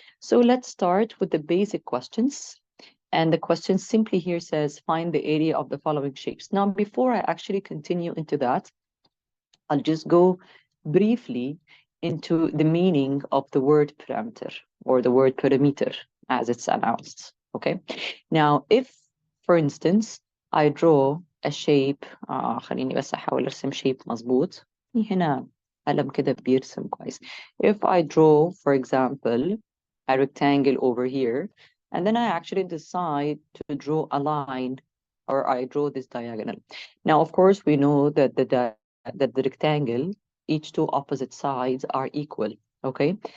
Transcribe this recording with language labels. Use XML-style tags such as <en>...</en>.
<en>So let's start with the basic questions. And the question simply here says, find the area of the following shapes. Now, before I actually continue into that, I'll just go briefly into the meaning of the word parameter or the word perimeter as it's announced, okay? Now, if, for instance, I draw a shape</en> <ar>خليني بس أحاول أرسم shape مظبوط هنا قلم كده بيرسم كويس.</ar> <en>If I draw, for example, a rectangle over here, and then I actually decide to draw a line, or I draw this diagonal. Now, of course, we know that the rectangle, each two opposite sides are equal, okay?</en>